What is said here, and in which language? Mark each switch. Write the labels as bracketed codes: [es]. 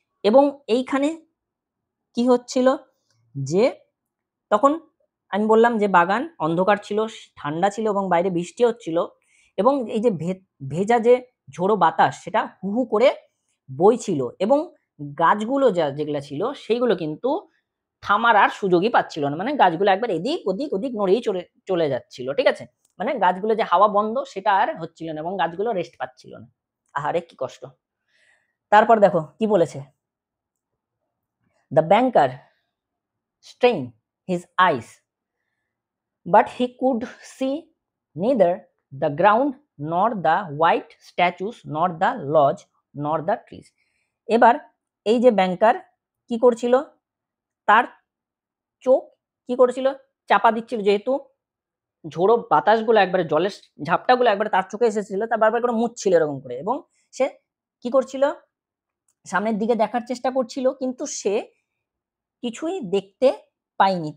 [bn] এবং এইখানে কি হচ্ছিল, যে তখন আমি বললাম যে বাগান অন্ধকার ছিল, ঠান্ডা ছিল, এবং বাইরে বৃষ্টি হচ্ছিল, এবং এই যে ভেজা যে ঝোড়ো বাতাস সেটা হু হু করে বইছিল, এবং গাছগুলো যেগুলো ছিল সেইগুলো কিন্তু থামার আর সুযোগই পাচ্ছিল না, মানে গাছগুলো একবার এদিক ওদিক ওদিক নড়েই চলে যাচ্ছিল, ঠিক আছে। মানে গাছগুলো যে হাওয়া বন্ধ সেটা আর হচ্ছিল না, এবং গাছগুলো রেস্ট পাচ্ছিল না। আহারে কি কষ্ট। তারপর দেখো কি বলেছে, [en] The banker strain his eyes but he could see neither the ground nor the white statues nor the lodge nor the trees. [bn] এবার এই যে ব্যাংকার কি করছিল, তার চোখ কি করেছিল, চাপা দিচ্ছিল, যেহেতু ঝোড়ো বাতাসগুলো একবারে, জলের ঝাপটাগুলো একবারে তার চোখে এসেছিল, তার বারবার করে মুছছিল এরকম করে, এবং সে কি করছিল, সামনের দিকে দেখার চেষ্টা করছিল, কিন্তু সে কিছুই দেখতে পায়নি।